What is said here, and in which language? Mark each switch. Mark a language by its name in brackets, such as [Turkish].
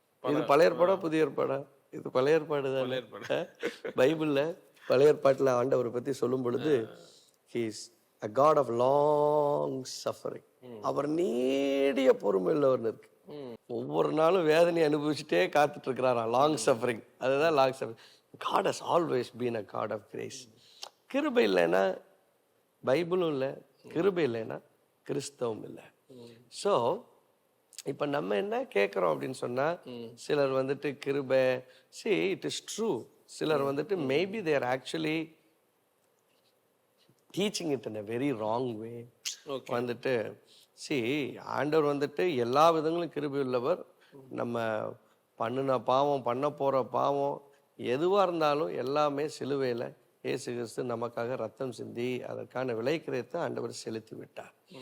[Tamil] இது பழைய ஏற்பாடா புதிய ஏற்பாடா? இது பழைய ஏற்பாடு தான். பைபிள்ல பழைய ஏற்பாட்டுல ஆண்டவரை பத்தி சொல்லும் பொழுது, [English] he is a God of long suffering. [Tamil] அவர் நீடிய பொறுமை உள்ளவர் இருக்கு. ஒவ்வொரு நாளும் வேதனை அனுபவிச்சுட்டே காத்துட்டு இருக்கிறாராம். லாங் சஃபரிங், அதுதான் long suffering. [English] God has always been a God of grace. [Tamil] கிருபை இல்லைன்னா பைபிளும் இல்லை, கிருபை இல்லைன்னா கிறிஸ்தவம் இல்லை. ஸோ இப்போ நம்ம என்ன கேட்குறோம் அப்படின்னு சொன்னால், சிலர் வந்துட்டு கிருபை, [English] see it is true, [Tamil] சிலர் வந்துட்டு [English] Maybe they are actually teaching it in a very wrong way. [Tamil] வந்துட்டு see ஆண்டவர் வந்துட்டு எல்லா விதங்களும் கிருபை உள்ளவர். நம்ம பண்ணின பாவம், பண்ண போகிற பாவம் எதுவாக இருந்தாலும் எல்லாமே சிலுவையில் இயேசு கிறிஸ்து நமக்காக ரத்தம் சிந்தி அதற்கான விலைக்கிரயத்தை ஆண்டவர் செலுத்தி விட்டார்.